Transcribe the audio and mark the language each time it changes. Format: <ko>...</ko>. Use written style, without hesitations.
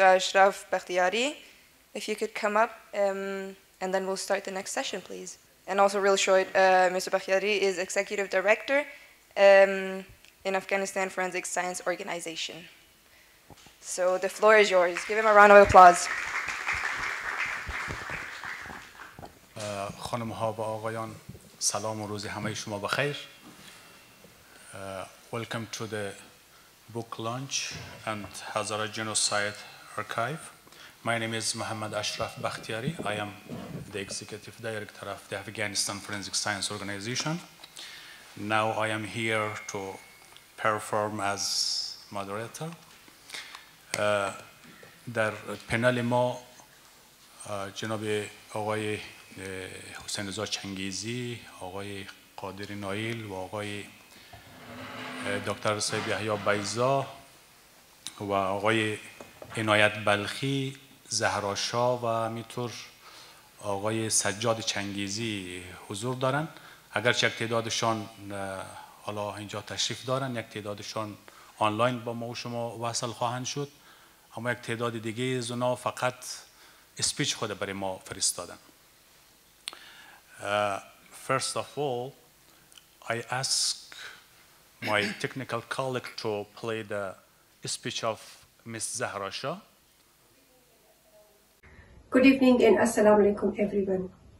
<en>Ashraf Bakhteyari. If you could come up, and then we'll start the next session, please. And also real short, Mr. Bakhteyari is Executive Director in Afghanistan Forensic Science Organization. So the floor is yours. Give him a round of applause.</en> <fa>خانم‌ها و آقایان سلام و روز همه شما بخیر.</fa> <en>Welcome to the book launch and Hazara Genocide archive. My name is Muhammad Ashraf Bakhteyari. I am the Executive Director of the Afghanistan Forensic Science Organization. Now I am here to perform as moderator.</en> <fa>در پنل ما جناب آقای حسین رضا چنگیزی، آقای قادر نایل و آقای دکتر صاحب یحیی بایزا و آقای عنایت بلخی، زهرا شاه و همینطور آقای سجاد چنگیزی حضور دارن. اگرچه یک تعدادشان حالا اینجا تشریف دارن، یک تعدادشان آنلاین با ما و شما وصل خواهند شد، اما یک تعداد دیگه از اونا فقط اسپیچ خود برای ما فرستادن.</fa> <en>First of all, I ask my technical colleague to play the speech of Ms. Zahra Shah. Good evening and assalamu alaikum everyone.</en>